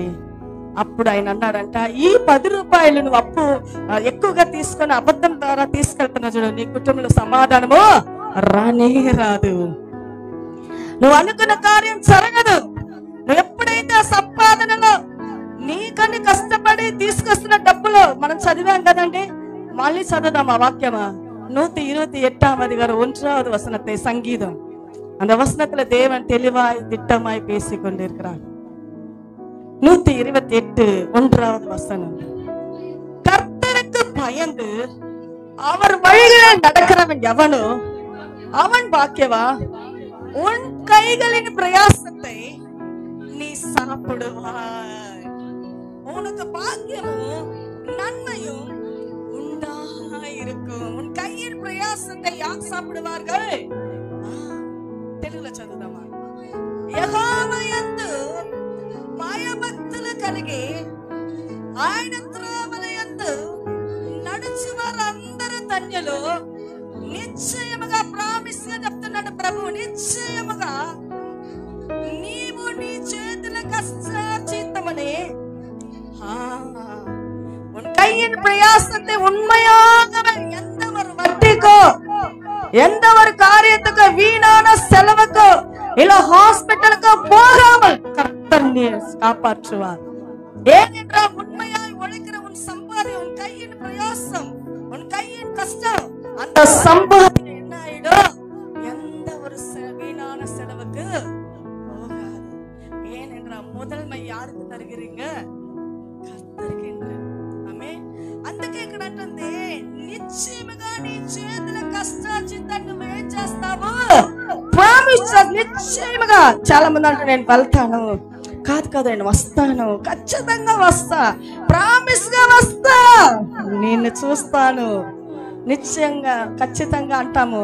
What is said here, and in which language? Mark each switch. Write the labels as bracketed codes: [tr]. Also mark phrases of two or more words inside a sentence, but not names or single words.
[te] అప్పుడు ఆయన అన్నాడంట, ఈ 10 రూపాయలు నువ్వు అప్పు ఎక్కువగా తీసుకొని అబద్ధం ద్వారా తీసుకెళ్తున్నా చూడు, నీ కుటుంబంలో సమాధానము రానే రాదు. నువ్వు అనుకున్న కార్యం జరగదు. నువ్వు ఎప్పుడైతే ఆ సంపాదనలో నీకని కష్టపడి తీసుకొస్తున్న డబ్బులు, మనం చదివాం కదండి, మళ్ళీ చదువుదాం ఆ వాక్యమా. [ta] 128 1வது வசனத்தை சங்கீதம். அந்த வசனத்துல தேவன் தெளிவாய் திட்டமாய் பேசிக் கொண்டிருக்கிறார். 128 1வது வசனம். கர்த்தருக்கு பயந்து அவர் வழிகளில் நடக்கிறவன் எவனோ அவன் பாக்கியவா. உன் கைகளின் பிரயாசத்தை நீ சாப்பிடுவாய். உனக்கு பாக்கியமும் நன்மையும் உண்டாயிருக்கும். உன் கையின் பிரயாசத்தை யார் சாப்பிடுவார்கள்? [te] తెలుగులో చదువుదామా. యెహోవా యందు భయభక్తులు కలిగి ఆయన త్రోవల యందు నడుచు వారందరూ ధన్యులు. నిశ్చయముగా ప్రామిస్ గా చెప్తున్నాడు ప్రభు, నిశ్చయముగా నీవు నీ చేతుల కష్టార్జితమని [ta] உன் கையின் பிரயாசத்தை உண்மையாகவே எந்த ஒரு வட்டிக்கோ எந்த ஒரு காரியத்துக்கு வீணான செலவுக்கோ இல்ல ஹாஸ்பிட்டலுக்கோ போகாமல் கர்த்தர் காப்பாற்றுவார். ஏனென்றால் உண்மையாய் உழைக்கிற உன் சம்பாதியம், உன் கையின் பிரயாசம், உன் கையின் கஷ்டம், அந்த சம்பாதியம் என்ன ஆயிடும்? எந்த ஒரு வீணான செலவுக்கு போகாது. ஏனென்றால் முதன்மை யாருக்கு தருகிறீங்க? [te] కర్తరికి. ఆమె అందుకే ఇక్కడ అంటుంది, నిశ్చయముగా నీ చేతుల కష్టార్జితం నువ్వేం చేస్తావు? ప్రామిస్. నిశ్చయముగా. చాలా మంది అంటే నేను వెళ్తాను, కాదు నేను వస్తాను, ఖచ్చితంగా వస్తా, ప్రామిస్ గా వస్తా, నిన్ను చూస్తాను, నిశ్చయంగా ఖచ్చితంగా అంటాము.